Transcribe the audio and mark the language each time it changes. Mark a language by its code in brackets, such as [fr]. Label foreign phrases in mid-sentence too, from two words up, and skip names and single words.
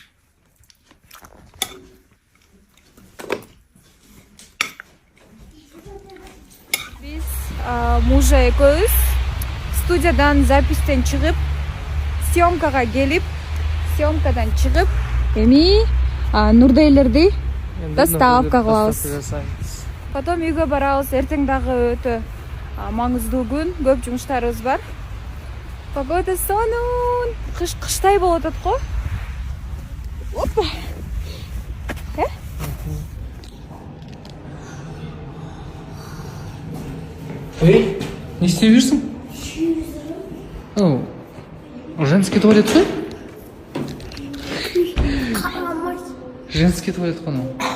[ky] Биз мужа экөөбүз студиядан запистен чыгып, съемкага келип, съемкадан чыгып, эми Нурдейлерди доставка кылабыз. Потом үйгө барабыз. Эртең дагы өтө маңыздуу күн, көп жумуштарыбыз бар. Погода сонун, кыштай болуп атат го. Опа. [kk] Эй, не істеп жүрсің? [ru] Женский туалет [kk] қой? [ru] Женский туалет [kk] қой.